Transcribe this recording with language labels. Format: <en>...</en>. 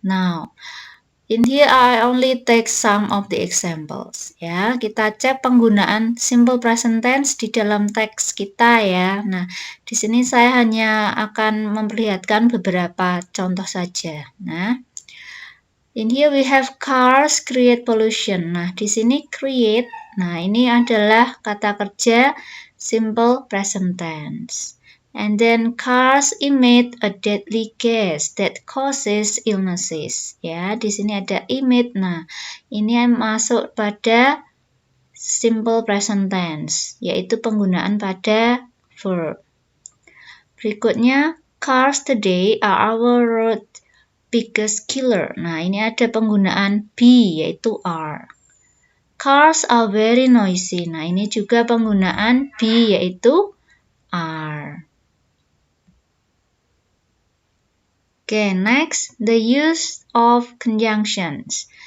<en>Now, in here I only take some of the examples.</en> <id>Ya, kita cek penggunaan simple present tense di dalam teks kita ya. Nah, di sini saya hanya akan memperlihatkan beberapa contoh saja. Nah,</id> <en>in here we have cars create pollution.</en> <id>Nah, di sini create. Nah, ini adalah kata kerja simple present tense.</id> <en>And then cars emit a deadly gas that causes illnesses.</en> <id>Ya, di sini ada emit. Nah, ini yang masuk pada simple present tense, yaitu penggunaan pada verb. Berikutnya,</id> <en>cars today are our road biggest killer.</en> <id>Nah, ini ada penggunaan be, yaitu are.</id> <en>Cars are very noisy.</en> <id>Nah, ini juga penggunaan be, yaitu are.</id> <en>Oke, next, the use of conjunctions.</en>